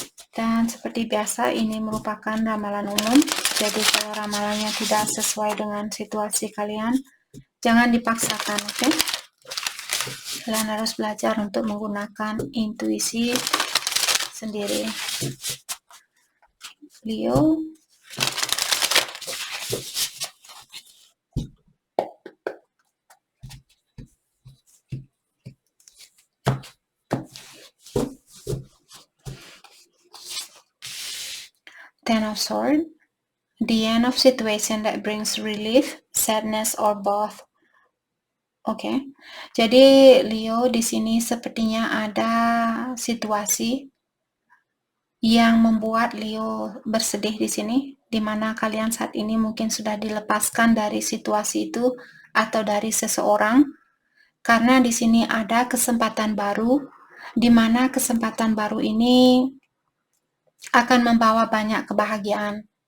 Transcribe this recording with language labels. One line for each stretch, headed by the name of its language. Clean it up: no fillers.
Indonesian: Dan seperti biasa, ini merupakan ramalan umum. Jadi kalau ramalannya tidak sesuai dengan situasi kalian, jangan dipaksakan, oke? Kalian harus belajar untuk menggunakan intuisi sendiri.
English: Leo, Ten of Swords, the end of situation that brings relief, sadness, or both.
Indonesian: Oke, jadi Leo di sini sepertinya ada situasi yang membuat Leo bersedih di sini, di mana kalian saat ini mungkin sudah dilepaskan dari situasi itu atau dari seseorang, karena di sini ada kesempatan baru, di mana kesempatan baru ini akan membawa banyak kebahagiaan.